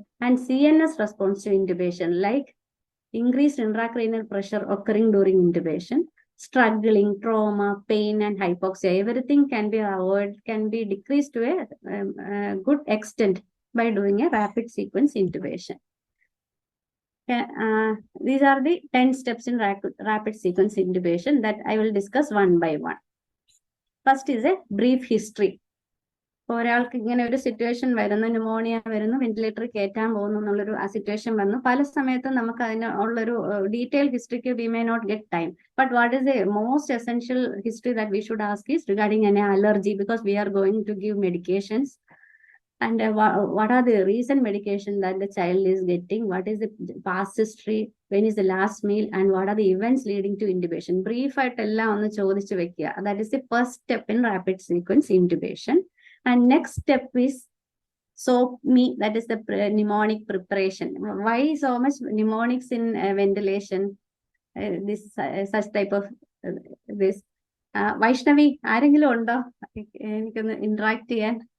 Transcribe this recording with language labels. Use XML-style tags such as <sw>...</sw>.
<en>And CNS response to intubation, like increased intracranial pressure occurring during intubation, struggling, trauma, pain, and hypoxia, everything can be avoided, can be decreased to a good extent by doing a rapid sequence intubation. These are the 10 steps in rapid sequence intubation that I will discuss one by one. First is a brief history.</en> <ml>ഒരാൾക്ക് ഇങ്ങനെ ഒരു situation വരുന്നു, pneumonia വരുന്നു, ventilator കയറ്റാൻ പോകുന്നു എന്നുള്ളൊരു ആ situation വന്നു. പല സമയത്തും നമുക്ക് അതിന് ഉള്ളൊരു detail ഹിസ്റ്ററിക്ക്</ml> <en>We may not get time. But what is a most essential history that we should ask is regarding an allergy, because we are going to give medications. And what are the recent medication that the child is getting? What is the past history? When is the last meal? And what are the events leading to intubation?</en> <ml>Brief ആയിട്ട് എല്ലാം ഒന്ന് ചോദിച്ചു വെക്കുക.</ml> <en>That is the first step in rapid sequence intubation. And next step is SOAP-ME, that is the mnemonic preparation. Why so much mnemonics in ventilation? This such type of this.</en> <ml>Vaishnavi, ആരെങ്കിലും ഉണ്ടോ എനിക്കൊന്ന് interact ചെയ്യാൻ?</ml>